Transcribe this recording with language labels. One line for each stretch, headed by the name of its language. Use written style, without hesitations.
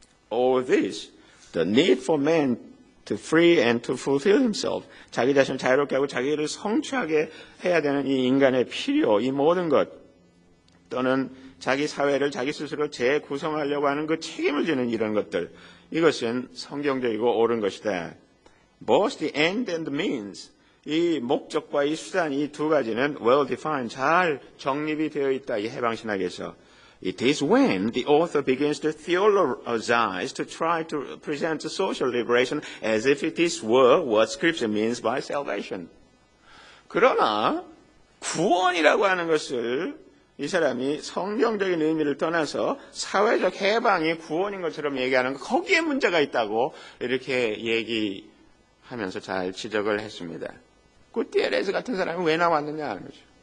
English: All this, the need for man to free and to fulfill himself,
Korean: 자기 자신을 자유롭게 하고 자기를 성취하게 해야 되는 이 인간의 필요, 이 모든 것, 또는 자기 사회를 자기 스스로 재구성하려고 하는 그 책임을 지는 이런 것들, 이것은 성경적이고 옳은 것이다.
English: Both the end and the means,
Korean: 이 목적과 이 수단, 이 두 가지는
English: well defined,
Korean: 잘 정립이 되어 있다. 이 해방신학에서.
English: It is when the author begins to theologize, to try to present social liberation as if it is what Scripture means by salvation.
Korean: 그러나 구원이라고 하는 것을 이 사람이 성경적인 의미를 떠나서 사회적 해방이 구원인 것처럼 얘기하는 것, 거기에 문제가 있다고 이렇게 얘기하면서 잘 지적을 했습니다. 구티에레스 같은 사람이 왜 나왔느냐 하는 거죠.